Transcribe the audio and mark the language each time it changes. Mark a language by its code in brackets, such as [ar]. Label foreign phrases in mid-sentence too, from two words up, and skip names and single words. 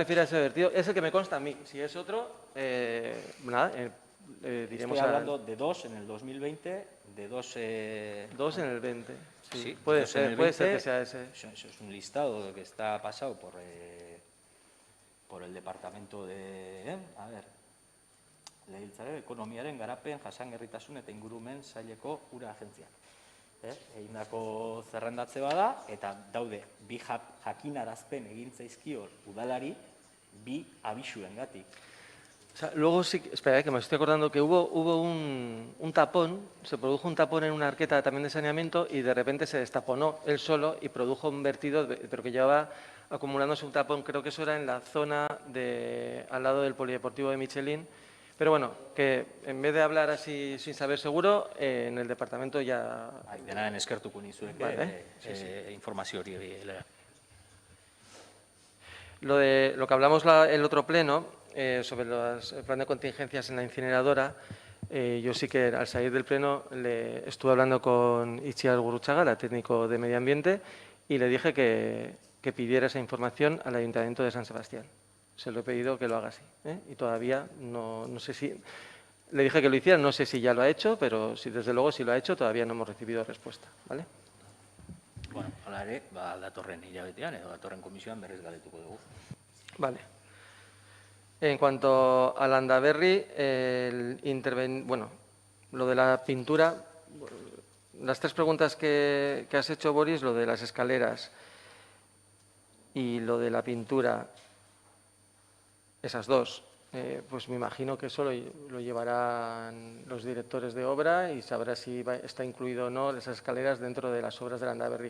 [es] refiere a ese vertido. Es el que me consta a mí. Si es otro, nada, diremos Estoy hablando de 2 en el 2020, de 2... 2 en el 20. Sí, Sí, puede dos en el ser, puede ser 20. que sea ese. Eso es un listado que está pasado por el departamento de... A ver, [eu] Legebiltzarraren ekonomiaren garapen jasangarritasun eta ingurumen saileko ura agentziak. Egindako zerrendatze bada eta daude bi jakinarazpen egin zaizkio udalari bi abisuengatik. [es] O sea, luego sí, espera, que me estoy acordando que hubo un tapón, se produjo un tapón en una arqueta también de saneamiento y de repente se destaponó él solo y produjo un vertido, pero que llevaba acumulándose un tapón, creo que eso era en la zona al lado del polideportivo de Michelin. Pero bueno, que en vez de hablar así sin saber seguro, en el departamento ya... [eu] Denaren eskertuko nizueke informazio hori. [es] Lo que hablamos el otro pleno, sobre el plan de contingencias en la incineradora, yo sí que al salir del pleno estuve hablando con Itziar Gurruchaga, la técnico de Medio Ambiente, y le dije que pidiera esa información al Ayuntamiento de San Sebastián. Se lo he pedido que lo haga así, y todavía no sé si... Le dije que lo hiciera, no sé si ya lo ha hecho, pero desde luego si lo ha hecho todavía no hemos recibido respuesta, ¿vale? [eu] Bueno, hala ere, datorren hilabetean edo datorren komisioan berriz galdetuko dugu. [es] Vale. En cuanto a Landaberri, bueno, lo de la pintura, las tres preguntas que has hecho, Boris, lo de las escaleras y lo de la pintura, esas dos, pues me imagino que eso lo llevarán los directores de obra y sabrá si está incluido o no esas escaleras dentro de las obras de Landaberri.